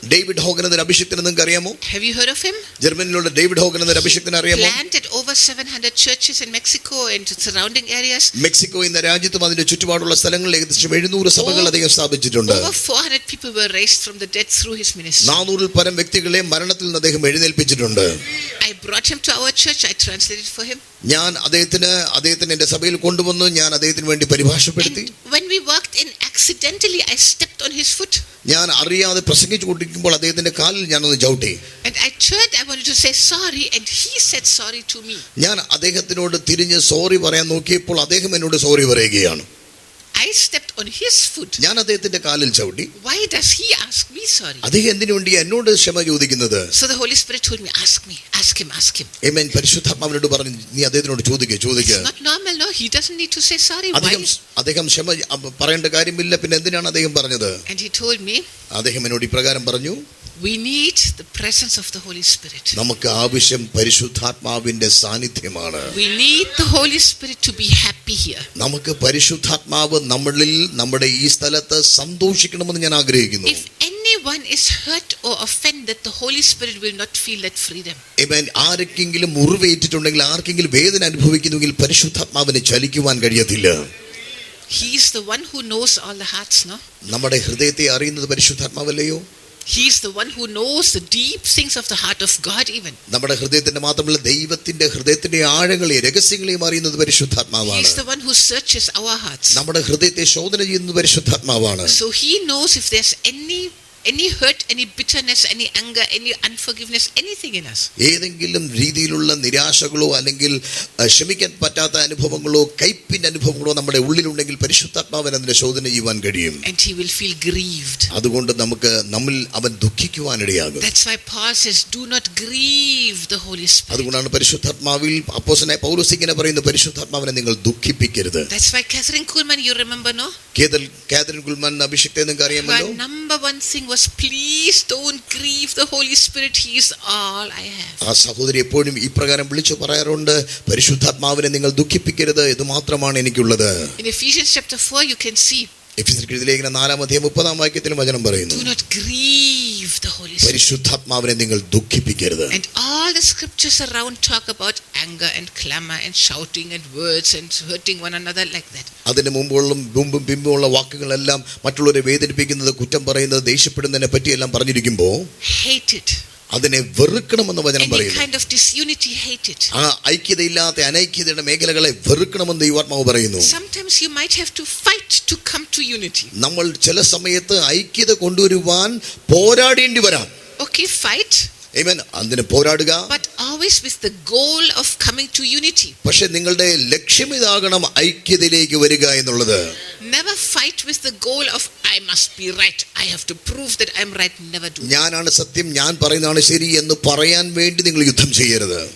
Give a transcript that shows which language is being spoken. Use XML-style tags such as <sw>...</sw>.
<ml>David Hogan എന്നൊരു അഭിഷിക്തനെ നിങ്ങൾക്ക് അറിയാമോ?</ml> <en>Have you heard of him?</en> <ml>ജർമ്മനിയിലുള്ള David Hogan എന്നൊരു അഭിഷിക്തനെ അറിയാമോ?</ml> <en>Planted over 700 churches in Mexico and surrounding areas.</en> <ml>Mexico എന്ന രാജ്യത്തും അതിന്റെ ചുറ്റുപാടുള്ള സ്ഥലങ്ങളിൽ ഏകദേശം 700 സഭകൾ അദ്ദേഹം സ്ഥാപിച്ചിട്ടുണ്ട്.</ml> <en>Over 400 people were raised from the dead through his ministry.</en> <ml>400 പരം വ്യക്തികളെ മരണത്തിൽ നിന്ന് അദ്ദേഹം എഴുന്നേൽപ്പിച്ചിട്ടുണ്ട്.</ml> <en>I brought him to our church. I translated for him.</en> <ml>ഞാൻ അദ്ദേഹത്തിന് എൻ്റെ സഭയിൽ കൊണ്ടുവന്നു. ഞാൻ അദ്ദേഹത്തിന് വേണ്ടി പരിഭാഷപ്പെടുത്തി.</ml> <en>When we walked in, accidentally I stepped on his foot.</en> <ml>ഞാൻ അറിയാതെ പ്രസംഗിച്ചു കൊണ്ടിരിക്കുമ്പോൾ അദ്ദേഹത്തിന്റെ കാലിൽ ഞാനൊന്ന് ചവിട്ടി.</ml> <en>And I turned, I wanted to say sorry, and he said sorry to me.</en> <ml>ഞാൻ അദ്ദേഹത്തിനോട് തിരിഞ്ഞ് സോറി പറയാൻ നോക്കിയപ്പോൾ അദ്ദേഹം എന്നോട് സോറി പറയുകയാണ്.</ml> <en>I stepped on his foot.</en> <ml>ഞാൻ അദ്ദേഹത്തിന്റെ കാലിൽ ചവിട്ടി.</ml> <en>Why does he ask me sorry?</en> <ml>അദ്ദേഹം എന്തിനു വേണ്ടി എന്നോട് ക്ഷമ ചോദിക്കുന്നത്?</ml> <en>So the Holy Spirit told me, ask him.</en> <ml>ആമേൻ. പരിശുദ്ധാത്മാവിനോട് പറഞ്ഞു, നീ അദ്ദേഹത്തിനോട് ചോദിക്കുക.</ml> <en>It's not normal, no. He doesn't need to say sorry. Why?</en> <ml>അദ്ദേഹം ക്ഷമ പറയേണ്ട കാര്യമില്ല. പിന്നെ എന്തിനാണ് അദ്ദേഹം പറഞ്ഞത്?</ml> <en>And he told me,</en> <ml>അദ്ദേഹം എന്നോട് ഇപ്രകാരം പറഞ്ഞു,</ml> <en>we need the presence of the Holy Spirit.</en> <ml>നമുക്ക് ആവശ്യം പരിശുദ്ധാത്മാവിന്റെ സാന്നിധ്യമാണ്.</ml> <en>We need the Holy Spirit to be happy here.</en> <ml>നമുക്ക് പരിശുദ്ധാത്മാവ് നമ്മളിൽ, നമ്മുടെ ഈ സ്ഥലത്ത് സന്തോഷിക്കണമെന്ന് ഞാൻ ആഗ്രഹിക്കുന്നു.</ml> <en>If anyone is hurt or offended, the Holy Spirit will not feel that freedom.</en> <ml>ആമേൻ. ആർക്കെങ്കിലും മുറിവേറ്റിട്ടുണ്ടെങ്കിൽ, ആർക്കെങ്കിലും വേദന അനുഭവിക്കുന്നുവെങ്കിൽ പരിശുദ്ധാത്മാവിനെ ചലിക്കുവാൻ കഴിയത്തില്ല.</ml> <en>He is the one who knows all the hearts, no?</en> <ml>നമ്മുടെ ഹൃദയത്തെ അറിയുന്നത് പരിശുദ്ധാത്മാവല്ലയോ?</ml> <en>He is the one who knows the deep things of the heart of God even.</en> <ml>നമ്മുടെ ഹൃദയത്തിന്റെ മാത്രമല്ല, ദൈവത്തിന്റെ ഹൃദയത്തിന്റെ ആഴങ്ങളെയും രഹസ്യങ്ങളെയും അറിയുന്നത് പരിശുദ്ധാത്മാവാണ്.</ml> <en>He is the one who searches our hearts.</en> <ml>നമ്മുടെ ഹൃദയത്തെ ശോധന ചെയ്യുന്നത് പരിശുദ്ധാത്മാവാണ്.</ml> <en>So he knows if there's any hurt, any bitterness, any anger, any unforgiveness, anything in us.</en> <ml>ഏതെങ്കിലും രീതിയിലുള്ള നിരാശകളോ അല്ലെങ്കിൽ ക്ഷമിക്കാൻ പറ്റാത്ത അനുഭവങ്ങളോ കയ്പിന്റെ അനുഭവങ്ങളോ നമ്മുടെ ഉള്ളിലുണ്ടെങ്കിൽ പരിശുദ്ധാത്മാവിന് അതിനെ ശോധന ചെയ്യുവാൻ കഴിയും.</ml> <en>And he will feel grieved.</en> <ml>അതുകൊണ്ട് നമുക്ക് നമ്മിൽ അവൻ ദുഃഖിക്കുവാനിടയാകും.</ml> <en>That's why Paul says, do not grieve the Holy Spirit.</en> <ml>അതുകൊണ്ടാണ് പരിശുദ്ധാത്മാവിൽ അപ്പോസ്തലനായ പൗലോസ് ഇങ്ങനെ പറയുന്നത്, പരിശുദ്ധാത്മാവിനെ നിങ്ങൾ ദുഃഖിപ്പിക്കരുത്.</ml> <en>That's why Catherine Kuhlman, you remember, no?</en> <ml>Catherine കുൽമാൻ അഭിഷിക്തയെ നിങ്ങൾക്ക് അറിയാമല്ലോ.</ml> <en>Her number one thing was, please don't grieve the Holy Spirit. He is all I have.</en> <ml>ആ സഹോദരി എപ്പോഴും ഇപ്രകാരം വിളിച്ചു പറയാറുണ്ട്, പരിശുദ്ധാത്മാവിനെ നിങ്ങൾ ദുഃഖിപ്പിക്കരുത്, ഇത് മാത്രമാണ് എനിക്കുള്ളത്.</ml> <en>In Ephesians chapter 4 you can see,</en> <ml>എഫെസ്യർക്കെഴുതിയ ലേഖനം 4:30 വചനം പറയുന്നു,</ml> <en>do not grieve the Holy Spirit.</en> <ml>പരിശുദ്ധാത്മാവിനെ നിങ്ങൾ ദുഃഖിപ്പിക്കരുത്.</ml> <en>And all the scriptures around talk about anger and clamor and shouting and words and hurting one another like that.</en> <ml>അതിന് മുമ്പും പിമ്പുമുള്ള വാക്കുകളെല്ലാം മറ്റുള്ളവരെ വേദനിപ്പിക്കുന്നത്, കുറ്റം പറയുന്നത്, ദേഷ്യപ്പെടുന്നതിനെ പറ്റിയെല്ലാം പറഞ്ഞിരിക്കുമ്പോൾ</ml> <en>Hate it.</en> <ml>അതിനെ വെറുക്കണമെന്ന് വചനം</ml> <en>Any</en> <ml>പറയുന്നു.</ml> <en>kind of disunity, hate it.</en> <ml>ആ ഐക്യതയില്ലാത്ത അനൈക്യതയുടെ മേഖലകളെ വെറുക്കണമെന്ന് ദൈവാത്മാവ് പറയുന്നു.</ml> <en>Sometimes you might have to fight to come to unity.</en> <ml>നമ്മൾ ചില സമയത്ത് ഐക്യത കൊണ്ടുവരുവാൻ പോരാടേണ്ടി വരാം.</ml> <en>Okay, fight.</en> <ml>ആമേൻ. അതിന് പോരാടുക,</ml> <en>But always with the goal of coming to unity.</en> <ml>പക്ഷെ നിങ്ങളുടെ ലക്ഷ്യം ഇതാകണം, ഐക്യതയിലേക്ക് വരിക എന്നുള്ളത്.</ml> <en>Never fight with the goal of I must be right. I have to prove that I'm right. Never do.</en> <ml>ഞാനാണ് സത്യം, ഞാൻ പറയുന്നതാണ് ശരി എന്ന് പറയാൻ വേണ്ടി നിങ്ങൾ യുദ്ധം ചെയ്യരുത്.</ml>